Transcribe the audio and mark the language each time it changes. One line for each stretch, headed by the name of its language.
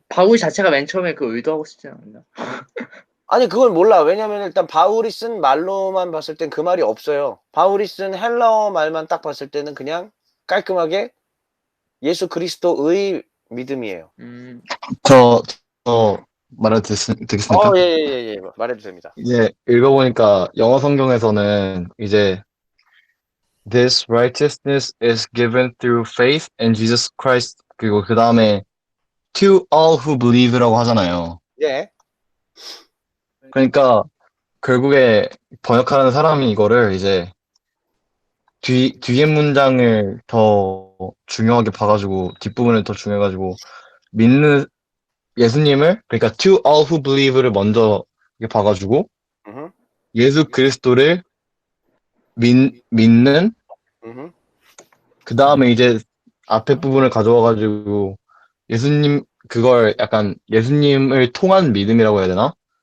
Korean: 바울 자체가 맨 처음에 의도하고 싶지 않나? 아니 그건 몰라. 왜냐면 일단 바울이 쓴 말로만 봤을 땐 그 말이 없어요. 바울이 쓴 헬라어 말만 딱 봤을 때는 그냥 깔끔하게 예수 그리스도의 믿음이에요. 저 말해도 되겠습니까? 예. 말해도 됩니다. 이제 읽어보니까 영어 성경에서는 이제
English: This righteousness is given through faith in Jesus Christ.
Korean: 그리고 그 다음에
English: to all who believe
Korean: 라고 하잖아요. 예. 그러니까 결국에 번역하는 사람이 이거를 이제 뒤에 문장을 더 중요하게 봐가지고 뒷부분을 더 중요해가지고 믿는 예수님을 그러니까
English: to all who believe
Korean: 를 먼저 봐가지고 예수 그리스도를 믿는 그 다음에 이제 앞에 부분을 가져와가지고 예수님 그걸 약간 예수님을 통한 믿음이라고 해야 되나?